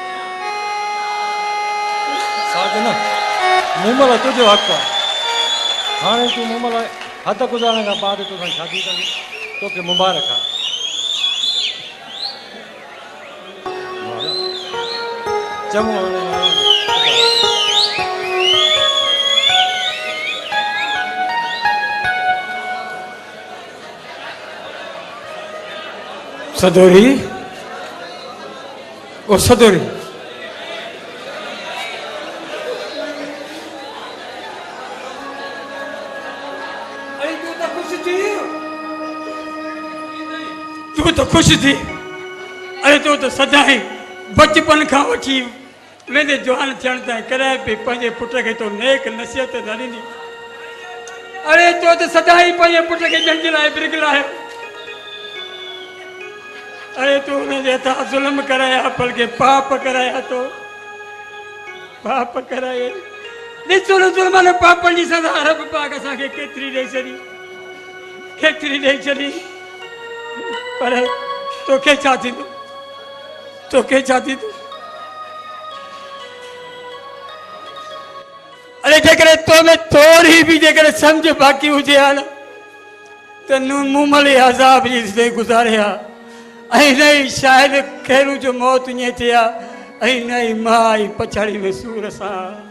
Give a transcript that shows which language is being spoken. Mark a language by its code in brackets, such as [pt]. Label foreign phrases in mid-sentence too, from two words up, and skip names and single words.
[sd] मुमल तुझो हक़ आहे हाणे तूं मूं महिल हद गुज़ारण खां बाद तोसां शादी कंदी तोखे मुबारक आहे चङो सदोरी ओ सदोरी अरे तू तो खुश थी अरे तू तो सदाई बचपन खां वठी वेंदे जवान थियण ताईं कॾहिं बि पंहिंजे पुट खे तो नेक नसीहत न ॾिनी अरे तो तो सदाई पंहिंजे पुट खे ॼण जे लाइ बिरगलायो अरे तू उनजे हथां ज़ुल्म कराया बल्कि पाप कराया तो पाप कराए ॾिसो न ज़ुल्मनि पापनि जी सज़ा रब पाक असांखे केतिरी ॾेई छॾी पर तोखे छा थींदो अरे जेकॾहिं तो में थोरी बि जेकॾहिं सम्झ बाक़ी हुजे हा न त मुमले अज़ाब जी ज़िंदगी गुज़ारे हा ऐं नई शायदि खैरू जो मौत ईअं थिए हा ऐं नई माई पछाड़ी में सूर सां